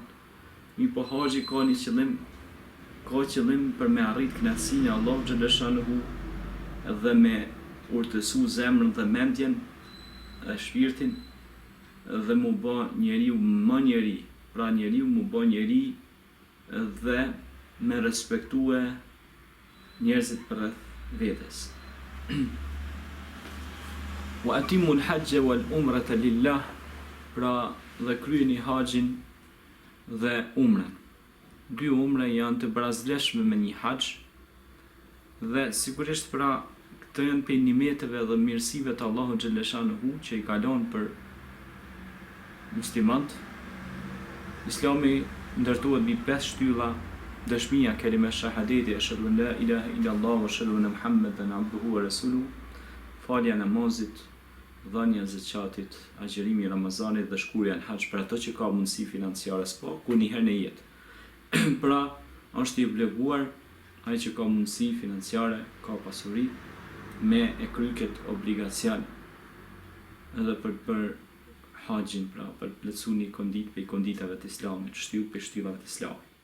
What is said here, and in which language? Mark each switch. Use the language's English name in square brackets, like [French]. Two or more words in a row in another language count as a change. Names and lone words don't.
[Albanian] Po haxhi ka një qëllim për me arrit kënaqësinë e Allahut Xheleshanuhu dhe me urtësu zemrën dhe mendjen dhe shpirtin dhe mu bë njeriu më njeri, pra njeriu mu bë njeri dhe me respektue njerëzit përreth vetes. [Arabic] وأتموا الحج والعمرة لله, [Albanian] pra dhe kryeni haxhin dhe umrën. Dy umra janë të brazleshme me një haxh dhe sigurisht pra këto janë për nimeteve dhe mirësive të Allahut Xheleshanuhu që i kalon për muslimanët. Islami ndërtohet mbi 5 shtylla: dëshmia kelime shahadeti, [Arabic] أشهد أن لا إله إلا الله وأشهد أن محمدا عبده ورسوله, [Albanian] falja namazit, dhënia e zakatit, agjërimi i Ramazanit dhe shkurja në haxh për ato që ka mundësi financiare, ku një herë në jetë. Pra, është i obliguar ai që ka mundësi financiare, ka pasuri, me e kry këtë obligacion edhe për haxhin, pra për plotësu një kondit për konditave të Islamit, shtyllave të Islamit.